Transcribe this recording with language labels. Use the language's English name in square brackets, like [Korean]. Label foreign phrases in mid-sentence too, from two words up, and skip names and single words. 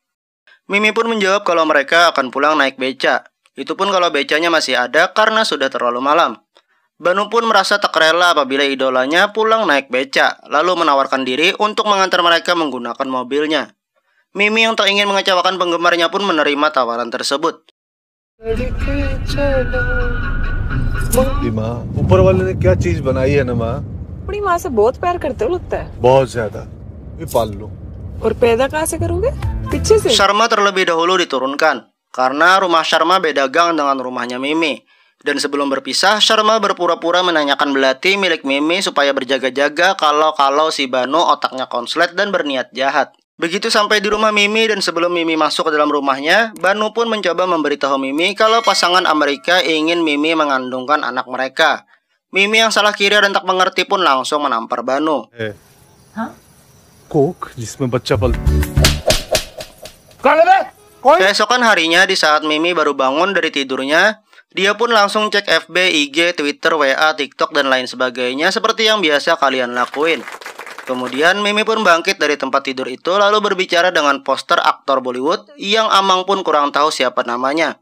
[Indonesian] Mimi pun menjawab kalau mereka akan pulang naik beca. Itu pun kalau becanya masih ada karena sudah terlalu malam. Banu pun merasa tak rela apabila idolanya pulang naik beca, lalu menawarkan diri untuk mengantar mereka menggunakan mobilnya. Mimi yang tak ingin mengecewakan penggemarnya pun menerima tawaran tersebut. [Hindi] माँ ऊपर वाले ने क्या चीज बनाई है ना माँ? अपनी माँ से बहुत प्यार करते हो लगता है। बहुत ज्यादा। ये पाल लो। और पैदा कहाँ से करोगे? पीछे से। [Indonesian] Sharma terlebih dahulu diturunkan karena rumah Sharma beda gang dengan rumahnya Mimi. Dan sebelum berpisah, Sharma berpura-pura menanyakan belati milik Mimi supaya berjaga-jaga kalau si Banu otaknya konslet dan berniat jahat. Begitu sampai di rumah Mimi dan sebelum Mimi masuk ke dalam rumahnya, Banu pun mencoba memberitahu Mimi kalau pasangan Amerika ingin Mimi mengandungkan anak mereka. Mimi yang salah kira dan tak mengerti pun langsung menampar Banu. Hah? [Hindi] कोक जिसमें बच्चा पल। [Indonesian] Keesokan harinya di saat Mimi baru bangun dari tidurnya, dia pun langsung cek FB, IG, Twitter, WA, TikTok, dan lain sebagainya seperti yang biasa kalian lakuin. Kemudian Mimi pun bangkit dari tempat tidur itu lalu berbicara dengan poster aktor Bollywood yang Amang pun kurang tahu siapa namanya.